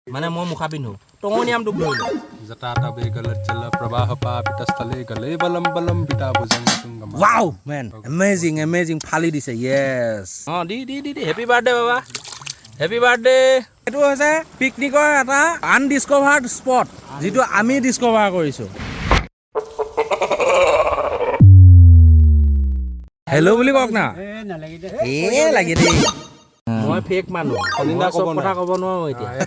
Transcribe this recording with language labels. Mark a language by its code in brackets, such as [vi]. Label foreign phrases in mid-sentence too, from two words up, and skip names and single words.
[as] মানে মই মুখা পিন্ধো টঙনিয়ামটোক ধৰিলো [sa] जटाटवे गलज्जल प्रवाह पापितस्थले गले बलम बलम पिता भुजंगम [en] wow man amazing [as] फाली दिছে यस দি [en] happy birthday baba happy birthday [as] এটো হৈছে পিকনিকৰ এটা [en] undiscovered spot [as] যেটো আমি ডিসকভাৰ কৰিছো হেল্ল' বুলি কক না এ লাগে দেই মই ফেক মানুহ কলিনা কথা ক'ব নোৱাৰো এতিয়া